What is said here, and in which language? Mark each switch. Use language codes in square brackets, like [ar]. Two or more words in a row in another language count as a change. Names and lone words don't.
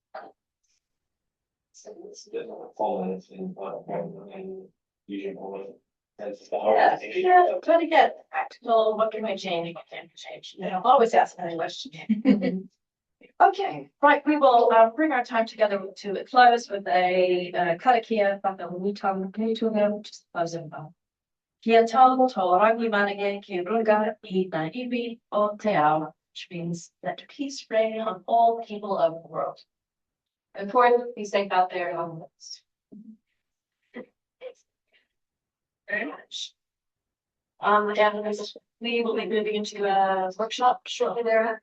[en] Yeah, try to get practical, what can I change, what can I change, always ask that question. Okay, right, we will bring our time together to a close with a karakia, just closing. [mi] Kia tau tōrangi manake ki runga I na iwi o te ao, [en] which means that peace reign on all people of the world. Important, be safe out there on this. Very much. And we will be moving into a workshop shortly there.